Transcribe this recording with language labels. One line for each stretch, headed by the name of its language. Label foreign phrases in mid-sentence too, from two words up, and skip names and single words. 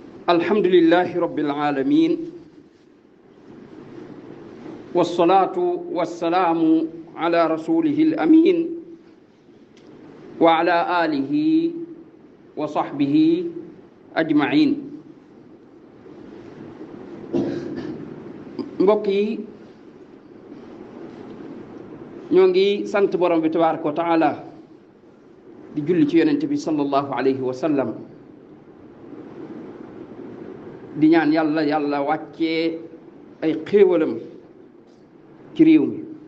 Arabic: الحمد لله رب العالمين والصلاة والسلام على رسوله الأمين وعلى آله وصحبه أجمعين.
Wolof: mbokk yi ñoo ngi sant borom bi
Arabic: تبارك وتعالى
Wolof: di julli ci yonent bi
Arabic: صلى الله عليه وسلم,
Wolof: di ñaan yàlla wàccee ay xéewalam ci réew mi.